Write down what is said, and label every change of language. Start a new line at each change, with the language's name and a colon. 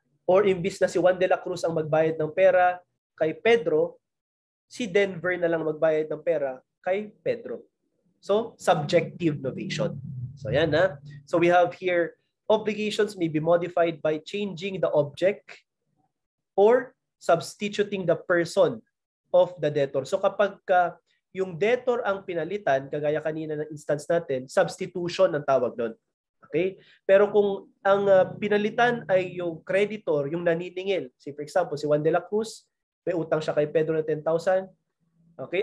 Filipino: Or imbis na si Juan de la Cruz ang magbayad ng pera kay Pedro, si Denver na lang magbayad ng pera kay Pedro.
English: So, subjective novation.
Filipino: So, yan na.
English: So, we have here, obligations may be modified by changing the object or substituting the person of the debtor.
Filipino: So, kapag yung debtor ang pinalitan, kagaya kanina ng instance natin, substitution ang tawag doon. Okay? Pero kung ang pinalitan ay yung creditor, yung naniningil,
English: say for example,
Filipino: si Juan de la Cruz, may utang siya kay Pedro na 10,000. Okay?